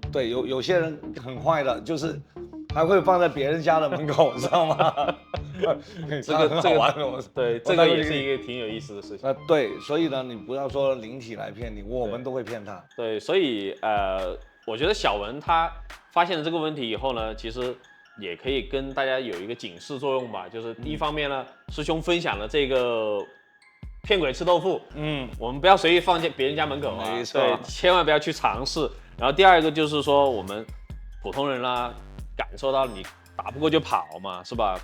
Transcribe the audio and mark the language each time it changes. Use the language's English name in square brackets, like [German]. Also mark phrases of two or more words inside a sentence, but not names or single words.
[Chinese] 對，有些人很壞的，就是還會放在別人家的門口，知道嗎？這個很好玩。對，這個也是一個挺有意思的事情。對，所以呢，你不要說靈體來騙你，我們都會騙他。對，所以我覺得小文他發現了這個問題以後呢，其實也可以跟大家有一个警示作用吧。就是第一方面呢，师兄分享了这个骗鬼吃豆腐，我们不要随意放进别人家门口啊，没错，对，千万不要去尝试。然后第二个就是说，我们普通人啦，感受到你打不过就跑嘛，是吧？